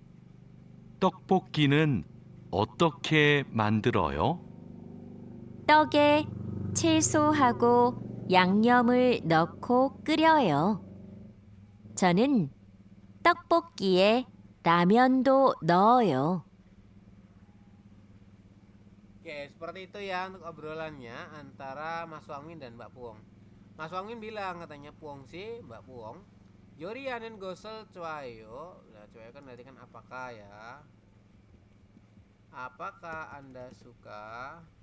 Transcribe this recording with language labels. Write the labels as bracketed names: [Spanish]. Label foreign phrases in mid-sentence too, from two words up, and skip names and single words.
[Korean] 떡볶이는 어떻게 만들어요? 떡에 채소하고 양념을 넣고 끓여요. 저는 떡볶이에 라면도 넣어요. [Indonesian] Oke, seperti itu ya untuk obrolannya antara Mas Wangmin dan Mbak Puong. Mas Wangmin bilang katanya Puong sih, Mbak Puong, [Korean] 요리하는 것을 좋아요. [Indonesian] Nah, cuayo kan berarti kan apakah ya? Apakah Anda suka?